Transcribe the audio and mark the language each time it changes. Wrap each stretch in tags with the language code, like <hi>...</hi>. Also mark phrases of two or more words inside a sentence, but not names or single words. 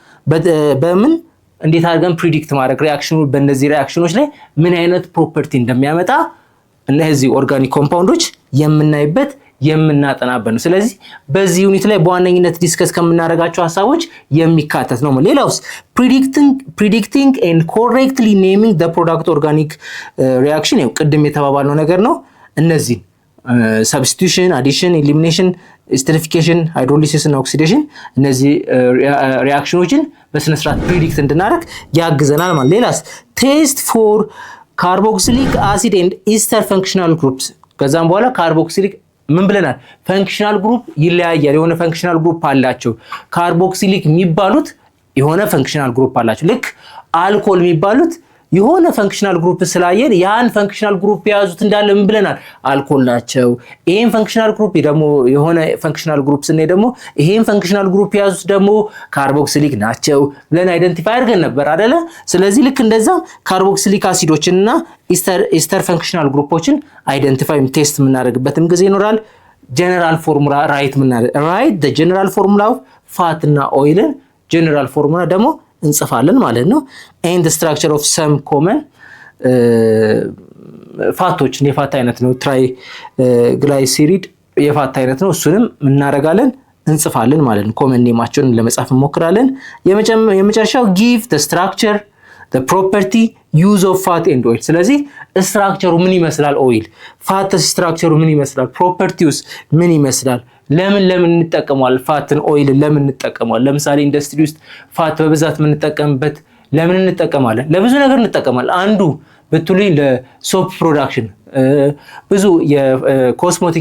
<am>በምን እንዴት አድርገን ፕሪዲክት ማድረግ ሪአክሽኑ በእነዚህ ሪአክሽኖች ላይ ምን አይነት ፕሮፐርቲ እንደሚያመጣ እነዚህ</am> <en>organic compounds</en> <am>የምናይበት የምናጠናበት ነው ስለዚህ በዚህ ዩኒት ላይ በዋነኝነት ዲስከስ ከምናደርጋቸው ሐሳቦች የሚካተት ነው ሌላውስ</am> <en>predicting and correctly naming the product organic reaction</en> <am>ያው ቅድም የተባባልነው ነገር ነው እነዚህ</am> <en>substitution addition elimination esterification hydrolysis</en> <am>እና oxidation እነዚህ ሪአክሽኖችን በስነ ስርዓት ፕሪዲክት እንድናደርግ ያግዘናል ማለት ሌላስ</am> <en>test for carboxylic acid and ester functional groups</en> <am>ከዛም በኋላ carboxylic ምን ብለናል</am> <en>functional group</en> <am>ይለያያል የሆነ</am> <en>functional group</en> <am>አላቸው ካርቦክሲሊክ የሚባሉት የሆነ</am> <en>functional group</en> <am>አላቸው ልክ አልኮል የሚባሉት የሆነ</am> <en>functional group</en> <am>ስላየን ያን</am> <en>functional group</en> <am>ያዙት እንዳለ ምን ብለናል አልኮል ናቸው ይሄን</am> <en>functional group</en> <am>ደግሞ የሆነ</am> <en>functional group</en> <am>ስንሄድ ደግሞ ይሄን</am> <en>functional group</en> <am>ያዙት ደግሞ ካርቦክሲሊክ ናቸው ብለን አይደንቲፋይ አድርገን ነበር አይደለ ስለዚህ ልክ እንደዛ</am> <en>carboxylic acids ester functional groups</en> <am>አይደንቲፋይ ቴስት የምናደርግበትም ጊዜ ይኖራል</am> <en>general formula write the general formula of fat</en> <am>እና oil</am> <en>general formula</en> <am>ደግሞ እንጽፋለን ማለት ነው</am> <en>and the structure of some common</en> <am>ፋቶች የፋት አይነት ነው</am> <en>tri glyceride</en> <am>የፋት አይነት ነው እሱንም እናረጋለን እንጽፋለን ማለት ነው</am> <en>common names</en> <am>ለመጻፍ እንሞክራለን የመጨረሻው</am> <en>give the structure the property use of fat and oil</en> <am>ስለዚህ ስትራክቸሩ ምን ይመስላል</am> <en>oil fat</en> <am>ስትራክቸሩ ምን ይመስላል ፕሮፐርቲውስ ምን ይመስላል ለምን እንጠቀማለን ፋትን ኦይል ለምን እንጠቀማለን ለምሳሌ ኢንዱስትሪ ውስጥ ፋት በብዛት ምን እንጠቀምበት ለምን እንጠቀማለን ለብዙ ነገር እንጠቀማለን አንዱ በትሉይ</am> <en>soap production</en> <am>ብዙ የኮስሞቲክ</am>